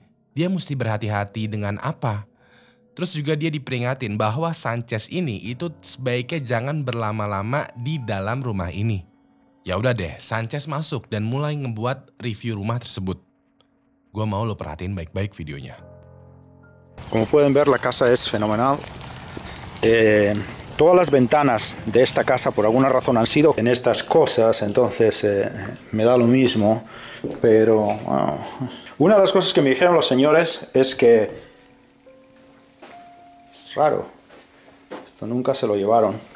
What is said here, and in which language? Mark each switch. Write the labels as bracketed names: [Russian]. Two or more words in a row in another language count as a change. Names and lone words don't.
[Indonesian] Dia mesti berhati-hati dengan apa? Terus juga dia diperingatin bahwa Sanchez ini itu sebaiknya jangan berlama-lama di dalam rumah ini. Ya udah deh, Sanchez masuk dan mulai ngebuat review rumah tersebut. Gua mau lo perhatiin baik-baik videonya. [Spanish] Como pueden ver, la casa es fenomenal. Todas las ventanas de esta casa por alguna razón han sido en estas cosas, entonces me da lo mismo, pero una de las cosas que me dijeron los señores es que es raro, esto nunca se lo llevaron.